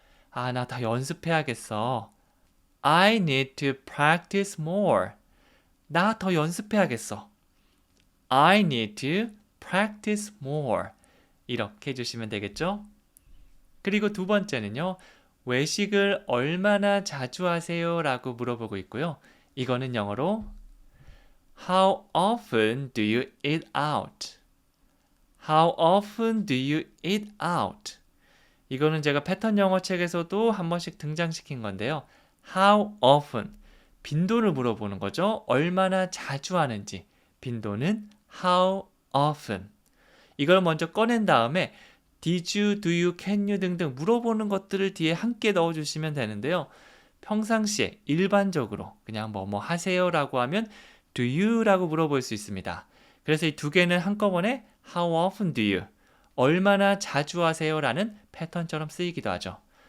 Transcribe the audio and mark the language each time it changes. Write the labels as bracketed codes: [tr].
[ko] 나 더 연습해야겠어. [en] I need to practice more. [ko] 나 더 연습해야겠어. [en] I need to practice more. [ko] 이렇게 해주시면 되겠죠? 그리고 두 번째는요. 외식을 얼마나 자주 하세요? 라고 물어보고 있고요. 이거는 영어로 [en] How often do you eat out? How often do you eat out? [ko] 이거는 제가 패턴 영어 책에서도 한 번씩 등장시킨 건데요. [en] How often? [ko] 빈도를 물어보는 거죠. 얼마나 자주 하는지. 빈도는 [en] how often. [ko] 이걸 먼저 꺼낸 다음에 [en] did you, do you, can you [ko] 등등 물어보는 것들을 뒤에 함께 넣어주시면 되는데요. 평상시에 일반적으로 그냥 뭐뭐 하세요 라고 하면 [en] do you [ko] 라고 물어볼 수 있습니다. 그래서 이 두 개는 한꺼번에 [en] how often do you, [ko] 얼마나 자주 하세요 라는 패턴처럼 쓰이기도 하죠.